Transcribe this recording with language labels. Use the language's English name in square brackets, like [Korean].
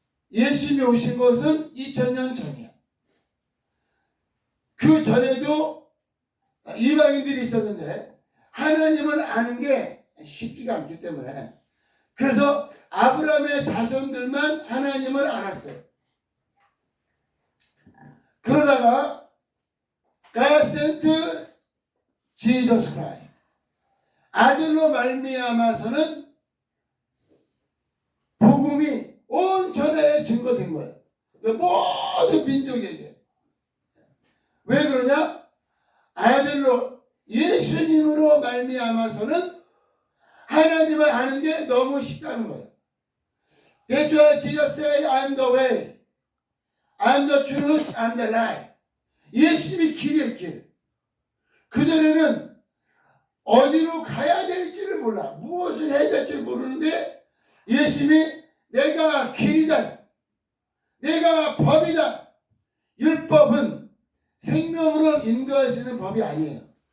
[Korean] 예수님이 오신 것은 2,000년 전이에요. 그 전에도 이방인들이 있었는데 하나님을 아는 게 쉽지가 않기 때문에 그래서 아브라함의 자손들만 하나님을 알았어요. 그러다가 [English] God sent Jesus Christ. [Korean] 아들로 말미암아서는 복음이 온 천하에 증거된 거예요. 모든 민족에게. 왜 그러냐? 아들로 예수님으로 말미암아서는 하나님을 아는 게 너무 쉽다는 거예요. [English] That's why Jesus said, I'm the way, I'm the truth, I'm the life. [Korean] 예수님이 길이에요, 길. 그전에는 어디로 가야 될지를 몰라. 무엇을 해야 될지 모르는데 예수님이 내가 길이다. 내가 법이다. 율법은 생명으로 인도하시는 법이 아니에요.